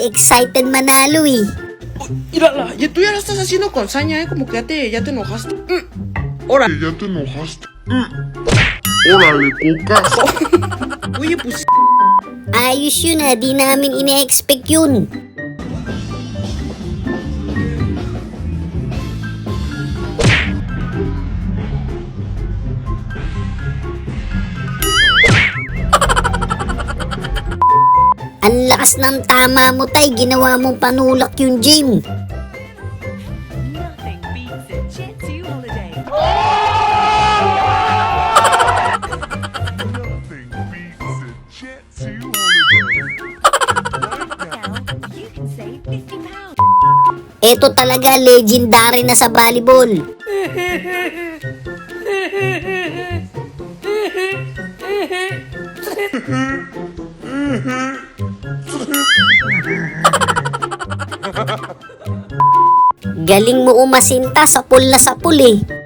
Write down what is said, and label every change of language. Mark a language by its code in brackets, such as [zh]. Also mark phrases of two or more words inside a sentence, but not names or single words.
[tl] Excited manalo eh. [es] Mírala, ya tú ya la estás haciendo con saña, como que ya te enojaste. Ahora. Ya te enojaste. Órale, cocas. Oye, pues. [tl] Ayos yun ah. Di namin ine-expect yun. Ang lakas ng tama mo, tay. Ginawa mong panulak yung gym. [en] Nothing beats a Jet 2 holiday. Nothing beats a Jet 2 holiday. Now you can save £50. [tl] Eto talaga legendary na sa volleyball. Galing mo umasinta sa pool na sa pool eh.